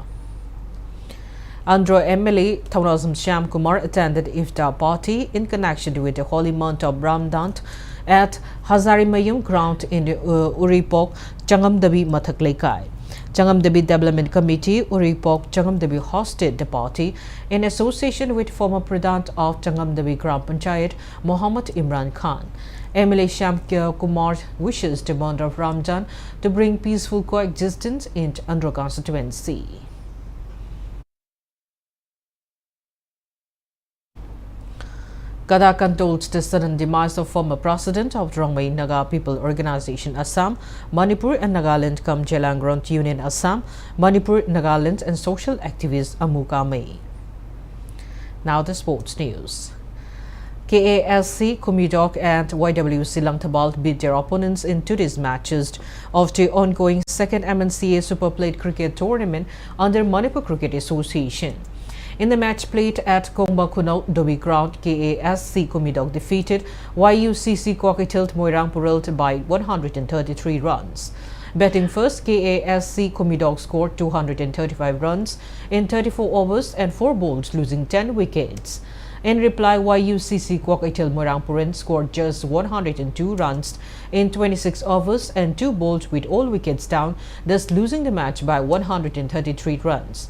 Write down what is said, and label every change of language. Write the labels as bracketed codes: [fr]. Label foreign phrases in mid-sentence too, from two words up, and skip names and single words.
[en] Andhra MLA Thaunazam Shyam Kumar attended iftar party in connection with the holy month of Ramadan at Hazarimayum ground in Uripok, Changamdabi Mathaklekai. Changamdabi Development Committee, Uripok, Changamdabi hosted the party in association with former President of Changamdabi Gram Panchayat, Mohammad Imran Khan. MLA Shyam Kumar wishes the month of Ramadan to bring peaceful coexistence in Andhra constituency. Kada condoled the sudden demise of former president of Rongmei Naga People Organization Assam, Manipur and Nagaland come Jelangront Union Assam, Manipur, Nagaland and social activist Amuka May. Now the sports news. KASC, Kumidok and YWC Langtabal beat their opponents in today's matches of the ongoing second MNCA Super Plate Cricket Tournament under Manipur Cricket Association. In the match played at Kongbakuno Dobi Ground, KASC Kumidok defeated YUCC Kwakatilt Moirang Purult by 133 runs. Batting first, KASC Kumidok scored 235 runs in 34 overs and 4 balls, losing 10 wickets. In reply, YUCC Kwakatilt Moirang Purult scored just 102 runs in 26 overs and 2 balls with all wickets down, thus losing the match by 133 runs.